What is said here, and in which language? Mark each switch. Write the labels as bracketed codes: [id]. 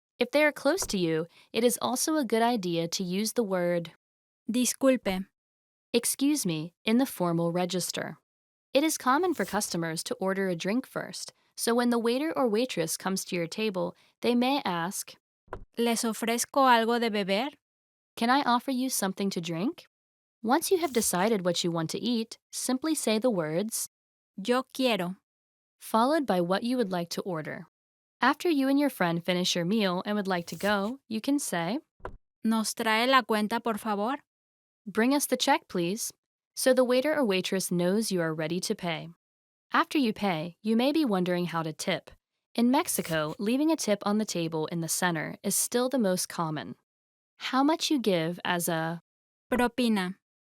[en] If they are close to you, it is also a good idea to use the word [es] Disculpe. [en] excuse me in the formal register. It is common for customers to order a drink first, so when the waiter or waitress comes to your table, they may ask, [es] ¿Les ofrezco algo de beber? [en] can I offer you something to drink? Once you have decided what you want to eat, simply say the words, [es] Yo quiero. [en] followed by what you would like to order. After you and your friend finish your meal and would like to go, you can say, [es] ¿Nos trae la cuenta, por favor? [en] bring us the check, please, so the waiter or waitress knows you are ready to pay. After you pay, you may be wondering how to tip. In Mexico, leaving a tip on the table in the center is still the most common. How much you give as a [es] Propina.